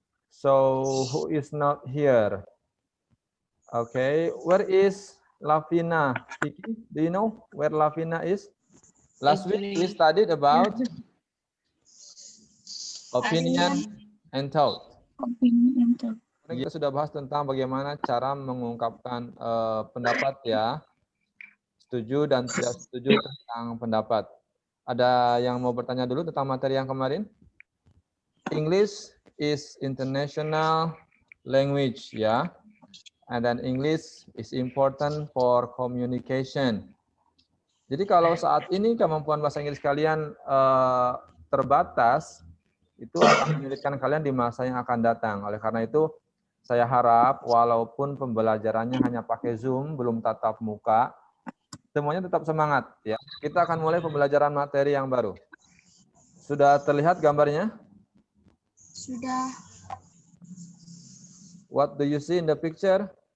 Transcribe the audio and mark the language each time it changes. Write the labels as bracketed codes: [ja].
[en] So, who is not here? Okay, where is Lavina? Kiki, do you know where Lavina is? Last week we studied about opinion and thought. [id] Kita sudah bahas tentang bagaimana cara mengungkapkan pendapat ya, setuju dan tidak setuju tentang pendapat. Ada yang mau bertanya dulu tentang materi yang kemarin? [en] English is international language ya, and then English is important for communication. [id] Jadi kalau saat ini kemampuan bahasa Inggris kalian terbatas, itu akan menyulitkan kalian di masa yang akan datang. Oleh karena itu, saya harap walaupun pembelajarannya hanya pakai Zoom, belum tatap muka, semuanya tetap semangat. Ya. Kita akan mulai pembelajaran materi yang baru. Sudah terlihat gambarnya? Sudah. [en] What do you see in the picture?